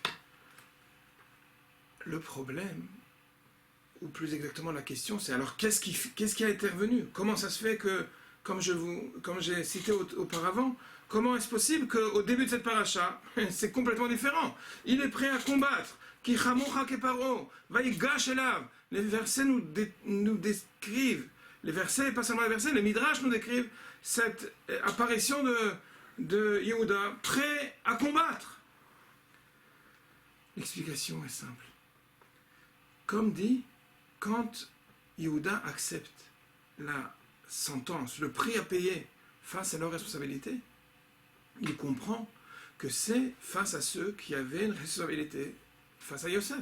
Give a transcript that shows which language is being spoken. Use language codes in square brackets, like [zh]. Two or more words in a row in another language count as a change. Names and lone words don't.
[fr] Le problème, ou plus exactement la question, c'est alors qu'est-ce qui a intervenu? Comment ça se fait que, comme j'ai cité auparavant, comment est-ce possible qu'au début de cette paracha, c'est complètement différent? Il est prêt à combattre. [he] כי כמוך כפרעה, ויגש אליו. [fr] Les versets nous décrivent, les versets, pas seulement les versets, les midrash nous décrivent cette apparition de Yehuda, prêt à combattre. L'explication est simple. Comme dit, quand Yehuda accepte la sentence, le prix à payer face à leur responsabilité, il comprend que c'est face à ceux qui avaient une responsabilité face à Yosef.